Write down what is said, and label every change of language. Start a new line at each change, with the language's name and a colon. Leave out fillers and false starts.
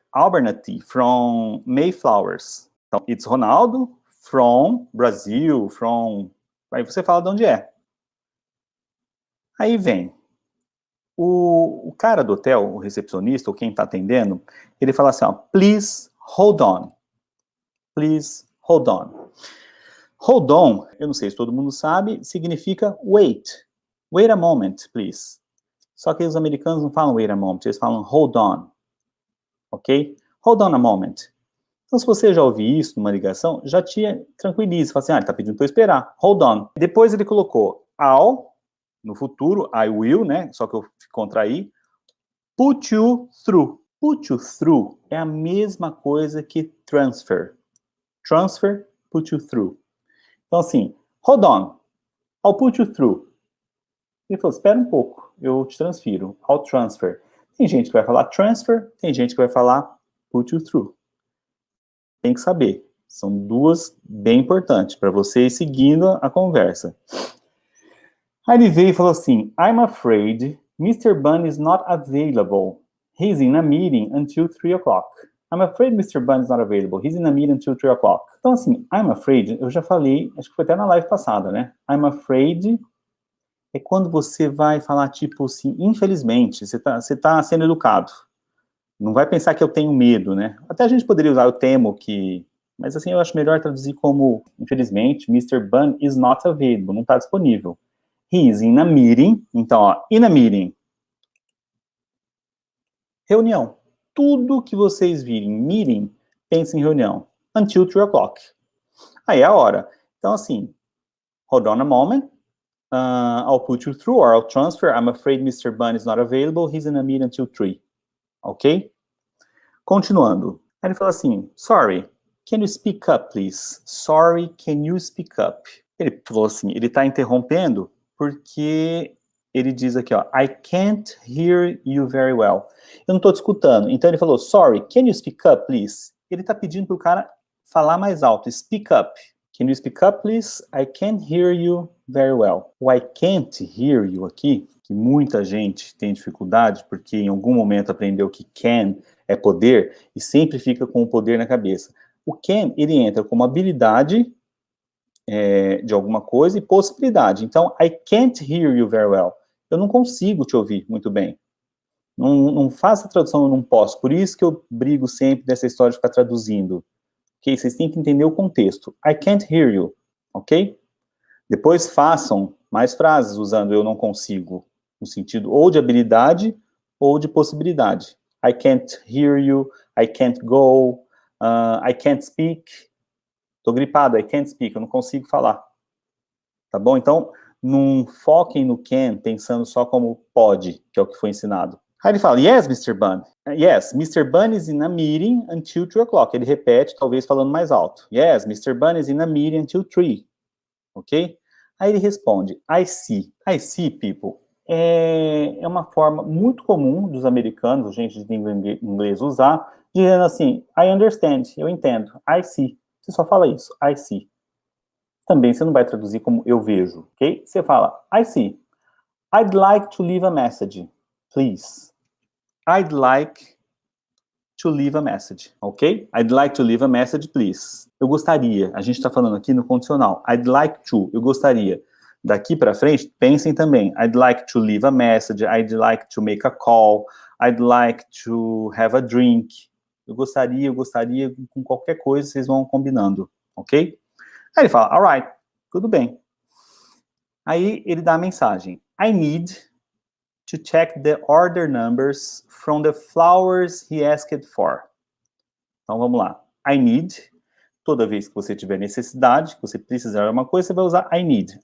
English: Abernathy from Mayflowers. Então, it's Ronaldo from Brazil, from...
Portuguese: Aí você fala de onde é. Aí vem, o cara do hotel, o recepcionista, ou quem tá atendendo, ele fala assim, ó,
English: please hold on. Please hold on.
Portuguese: Hold on, eu não sei se todo mundo sabe, significa wait.
English: Wait a moment, please.
Portuguese: Só que os americanos não falam
English: wait a moment, eles falam hold on. Ok? Hold on a moment.
Portuguese: Então, se você já ouviu isso numa ligação, já te tranquiliza. Fala assim, ele tá pedindo para eu esperar.
English: Hold on.
Portuguese: Depois ele colocou I'll, no futuro, I will, né? Só que eu contraí.
English: Put you through.
Portuguese: Put you through é a mesma coisa que transfer.
English: Transfer, put you through. Então, assim, hold on. I'll put you through.
Portuguese: Ele falou, espera um pouco, eu te transfiro.
English: I'll transfer.
Portuguese: Tem gente que vai falar transfer, tem gente que vai falar put you through. Tem que saber. São duas bem importantes para você ir seguindo a conversa. Aí ele veio e falou assim,
English: I'm afraid Mr. Bunn is not available. He's in a meeting until 3 o'clock. I'm afraid Mr. Bunn is not available. He's in a meeting until 3 o'clock.
Portuguese: Então, assim, I'm afraid, eu já falei, acho que foi até na live passada, né? I'm afraid é quando você vai falar, tipo assim, infelizmente, você tá sendo educado. Não vai pensar que eu tenho medo, né? Até a gente poderia usar eu temo que... Mas, assim, eu acho melhor traduzir como, infelizmente,
English: Mr. Bunn is not available,
Portuguese: não está disponível.
English: He is in a meeting. Então, ó, in a meeting.
Portuguese: Reunião. Tudo que vocês virem meeting, pense em reunião.
English: Until 3 o'clock.
Portuguese: Aí é a hora.
English: Então, assim, hold on a moment. I'll put you through or I'll transfer. I'm afraid Mr. Bunn is not available. He's in a meeting until 3. Ok? Continuando.
Portuguese: Aí ele falou assim,
English: sorry, can you speak up, please? Sorry, can you speak up? Ele falou assim, ele está interrompendo porque ele diz aqui, ó, I can't hear you very well. Eu não estou te escutando. Então ele falou, sorry, can you speak up, please? Ele está pedindo para o cara falar mais alto, speak up. Can you speak up, please? I can't hear you very well.
Portuguese: O
English: I can't hear you
Portuguese: aqui, que muita gente tem dificuldade, porque em algum momento aprendeu que can é poder, e sempre fica com o poder na cabeça. O can, ele entra como habilidade de alguma coisa e possibilidade.
English: Então, I can't hear you very well.
Portuguese: Eu não consigo te ouvir muito bem. Não faça a tradução, eu não posso. Por isso que eu brigo sempre dessa história de ficar traduzindo. Ok? Vocês têm que entender o contexto.
English: I can't hear you.
Portuguese: Ok? Depois façam mais frases usando eu não consigo, no sentido ou de habilidade ou de possibilidade.
English: I can't hear you, I can't go, I can't speak.
Portuguese: Tô gripado,
English: I can't speak,
Portuguese: eu não consigo falar. Tá bom? Então, não foquem no can pensando só como pode, que é o que foi ensinado. Aí ele fala,
English: yes, Mr. Bunn. Yes, Mr. Bunn is in a meeting until 3 o'clock.
Portuguese: Ele repete, talvez falando mais alto.
English: Yes, Mr. Bunn is in a meeting until 3. Ok?
Portuguese: Aí ele responde,
English: I see. I see, people.
Portuguese: É uma forma muito comum dos americanos, gente de língua inglês, usar, dizendo assim,
English: I understand,
Portuguese: eu entendo. I see. Você só fala isso, I see. Também você não vai traduzir como eu vejo, ok? Você fala,
English: I see. I'd like to leave a message, please. I'd like to leave a message, ok? I'd like to leave a message, please.
Portuguese: Eu gostaria, a gente está falando aqui no condicional. I'd like to, eu gostaria. Daqui para frente, pensem também.
English: I'd like to leave a message, I'd like to make a call, I'd like to have a drink.
Portuguese: Eu gostaria, com qualquer coisa, vocês vão combinando, ok? Aí ele fala, alright, tudo bem. Aí ele dá a mensagem.
English: I need to check the order numbers from the flowers he asked for.
Portuguese: Então, vamos lá. I need, toda vez que você tiver necessidade, que você precisar de alguma coisa, você vai usar I need.